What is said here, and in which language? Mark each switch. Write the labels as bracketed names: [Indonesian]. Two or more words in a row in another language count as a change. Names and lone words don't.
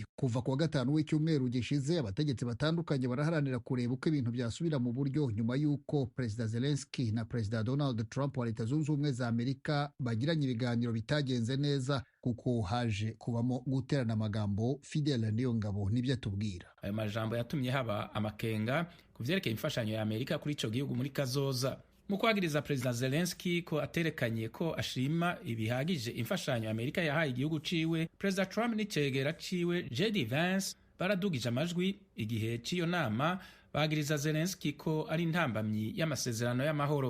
[Kinyarwanda] Kuva ku wa gatanu w'icyumweru gishize, abategetsi batandukanye baraharanira kureba uko ibintu byasubira mu buryo nyuma y'uko Perezida Zelensky na Perezida Donald Trump wa Leta Zunze Ubumwe za Amerika bagiranye ibiganiro bitagenze neza kuko haje kubamo guterana amagambo. Fidel Niyongabo nibyo atubwira. [Rundi] Ayo majambo yatumye haba amakenga ku vyerekeye imfashanyo ya Amerika kuri ico gihugu muri kazoza. Mu kwagiriza Perezida Zelensky ko aterekanye ko ashima ibihagije imfashanyo Amerika yahaye igihugu ciwe, Perezida Trump n'icegera ciwe JD Vance baradugije amajwi igihe c'iyo nama, bagiriza Zelensky ko ari intambamyi y'amasezerano y'amahoro.